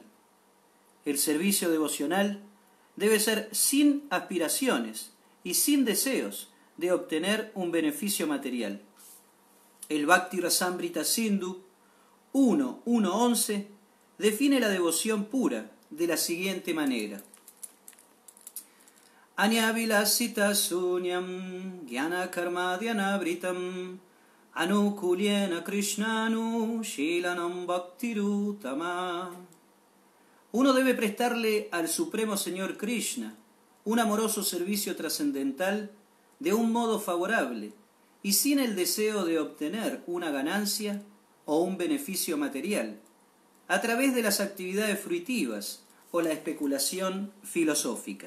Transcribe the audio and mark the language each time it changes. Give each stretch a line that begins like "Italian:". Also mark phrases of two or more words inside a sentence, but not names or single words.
Spanish: El servicio devocional debe ser sin aspiraciones y sin deseos de obtener un beneficio material. El Bhakti Rasamrita Sindhu 1.1.11 define la devoción pura de la siguiente manera:
Sanskrit: अन्याभिलाषिताशून्यं ज्ञानकर्माद्यनावृतम् आनुकूल्येन कृष्णानुशीलनं भक्तिरुत्तमा.
Spanish: Uno debe prestarle al Supremo Señor Krishna un amoroso servicio trascendental de un modo favorable y sin el deseo de obtener una ganancia o un beneficio material, a través de las actividades fruitivas o la especulación filosófica.